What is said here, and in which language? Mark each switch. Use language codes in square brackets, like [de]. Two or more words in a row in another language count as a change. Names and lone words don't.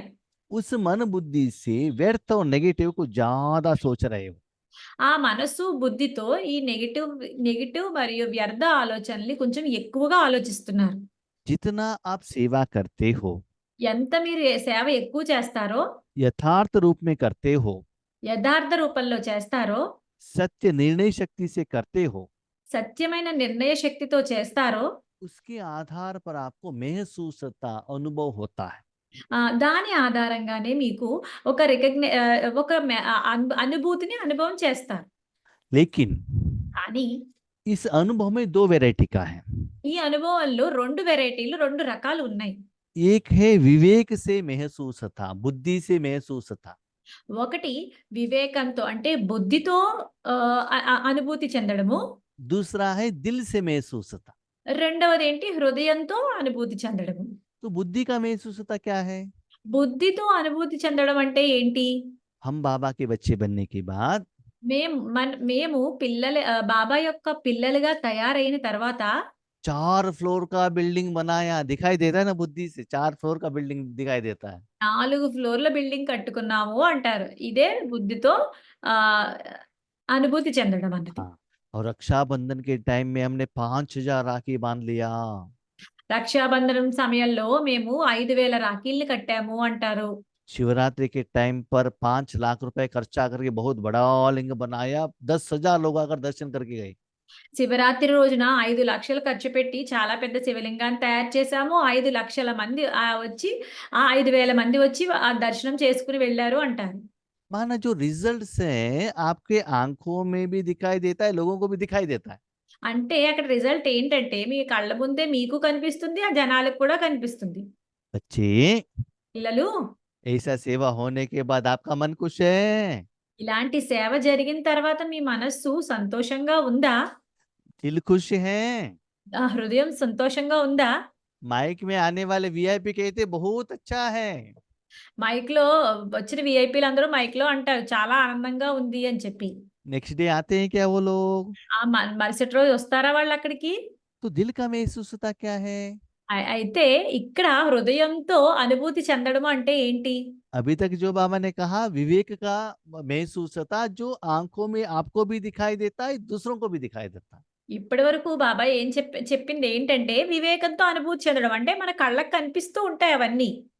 [hi] उस मन बुद्धि से व्यर्थ और नेगेटिव को ज्यादा सोच रहे हो। [te] ఆ మనస్సు, బుద్ధితో ఈ నెగెటివ్ మరియు వ్యర్థ ఆలోచనల్ని కొంచెం ఎక్కువగా ఆలోచిస్తున్నారు. [hi] जितना आप सेवा करते हो, [te] ఎంత మీరు సేవ ఎక్కువ చేస్తారో, [hi] यथार्थ रूप में करते हो, [te] యథార్థ రూపంలో చేస్తారో, [hi] सत्य निर्णय शक्ति से करते हो, [te] సత్యమైన నిర్ణయ శక్తితో చేస్తారో, [hi] उसके आधार पर आपको महसूसता अनुभव होता है। [te] దాని ఆధారంగానే మీకు ఒక అనుభూతిని అనుభవం చేస్తారు. [hi] लेकिन [te] కానీ [hi] इस अनुभव में दो वैरायटी का है। [te] ఈ అనుభవంలో 2 వెరైటీలు, 2 రకాలు ఉన్నాయి. [hi] एक है विवेक से महसूसता, बुद्धि से महसूसता। [te] ఒకటి వివేకంతో అంటే బుద్ధితో అనుభూతి చెందడము. [hi] दूसरा है दिल से महसूसता। [te] రెండవదేంటి హృదయంతో అనుభూతి చెందడము. [hi] तो बुद्धि का महसूसता क्या है? [te] బుద్ధితో అనుభూతి చెందడం అంటే ఏంటి? [hi] हम बाबा के बच्चे बनने के बाद [te] మేము బాబా యొక్క పిల్లలుగా తయారైన తర్వాత [hi] 4 फ्लोर का बिल्डिंग बनाया, दिखाई देता है ना बुद्धि से, 4 फ्लोर का बिल्डिंग दिखाई देता है। [te] 4 ఫ్లోర్ల బిల్డింగ్ కట్టుకున్నాము అంటారు. ఇదే బుద్ధితో ఆహ్, అనుభూతి చెందడం అన్నది. [hi] हाँ, और रक्षाबंधन के टाइम में हमने 5000 राखी बांध लिया। [te] రక్షాబంధనం సమయంలో మేము 5000 రాఖీల్ని కట్టాము అంటారు. [hi] शिवरात्रि के टाइम पर 5 लाख रुपए खर्चा करके बहुत बड़ा लिंग बनाया, 10,000 लोग आकर दर्शन करके गए। [te] శివరాత్రి రోజున 5 లక్షలు ఖర్చు పెట్టి చాలా పెద్ద శివలింగాన్ని తయారు చేశాము. 5 లక్షల మంది వచ్చి 5000 మంది వచ్చి ఆ దర్శనం చేసుకొని వెళ్లారు అంటారు. [hi] माना जो रिजल्ट्स है आपके आंखों में भी दिखाई देता है, लोगों को भी दिखाई देता है। [te] అంటే అక్కడ రిజల్ట్ ఏంటంటే మీ కళ్ళ ముందే మీకు కనిపిస్తుంది. ఆ జనాలకు కూడా కనిపిస్తుంది. [hi] बच्चे, [te] పిల్లలు [hi] ऐसा सेवा होने के बाद आपका मन खुश है? [te] ఇలాంటి సేవ జరిగిన తర్వాత మీ మనస్సు సంతోషంగా ఉందా? [hi] दिल खुश है? [te] హృదయం సంతోషంగా ఉందా? [hi] माइक में आने वाले वीआईपी कहते बहुत अच्छा है। [te] మైక్‌లో వచ్చిన వీఐపీలందరూ మైక్‌లో అంటారు చాలా ఆనందంగా ఉంది అని చెప్పి. [en] next day [hi] आते हैं क्या वो लोग? [te] మరుసటి రోజు వస్తారా వాళ్ళక్కడికి? [hi] तो दिल का महसूसता क्या है? [te] అయితే ఇక్కడ హృదయంతో అనుభూతి చెందడం అంటే ఏంటి? [hi] अभी तक जो बाबा ने कहा विवेक का महसूसता, जो आंखों में आपको भी दिखाई देता है, दूसरों को भी दिखाई देता है। [te] ఇప్పటి వరకు బాబాయ్ ఏం చెప్పింది ఏంటంటే వివేకంతో అనుభూతి చెందడం అంటే మన కళ్ళకి కనిపిస్తూ ఉంటాయి అవన్నీ.